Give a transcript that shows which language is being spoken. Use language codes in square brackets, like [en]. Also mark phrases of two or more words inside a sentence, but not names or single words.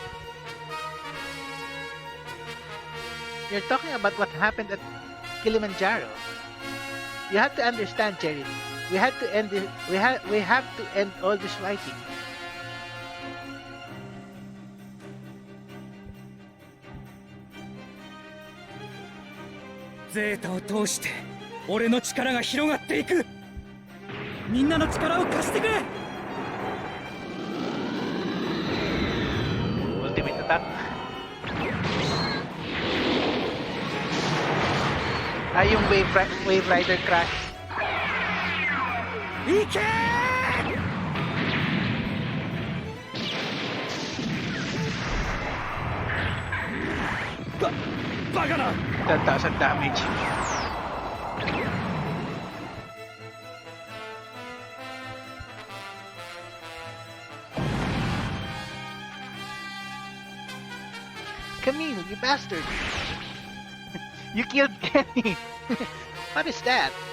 [en] You're talking about what happened at Kilimanjaro. You have to understand, Jerry. We have to end all this fighting. [ja] ゼータを通して俺の力が広がっていく。みんなの力を貸してくれ。 [en] Ultimate attack. [tl] Yung [en] wave rider crash. [ja] 行けー。バカな。 [en] 10,000 damage. Camille, you bastard! You killed Kenny! What is that?